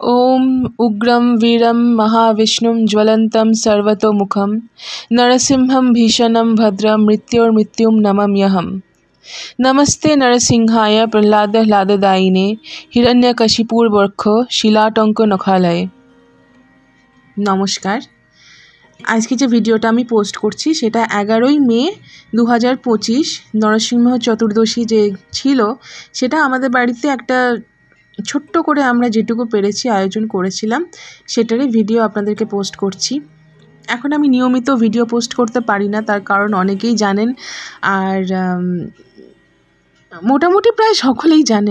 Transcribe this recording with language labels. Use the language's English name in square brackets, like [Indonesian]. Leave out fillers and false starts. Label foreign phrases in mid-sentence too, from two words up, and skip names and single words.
[Sanskrit] ओम उग्रं वीरं महाविष्णुं ज्वलन्तं सर्वतोमुखं नरसिंहं भीषणं भद्रं मृत्योर्मृत्युं नमाम्यहम्। नमस्ते नरसिंहाय प्रह्लाददायिने हिरण्यकशिपुर्वक्ष शिलाटंक नखालये। [Bangla] নমস্কার। আজ কে যে ভিডিওটা আমি পোস্ট करছি সেটা 11ই মে 2025 नरसिंह चतुर्दशी যে ছিল সেটা আমাদের বাড়িতে একটা ছোট্ট করে আমরা যেটুকু পেরেছি আয়োজন করেছিলাম সেটারই ভিডিও আপনাদেরকে পোস্ট করছি। এখন আমি নিয়মিত ভিডিও পোস্ট করতে পারি না, তার কারণ অনেকেই জানেন, আর মোটামুটি প্রায় সকলেই জানেন।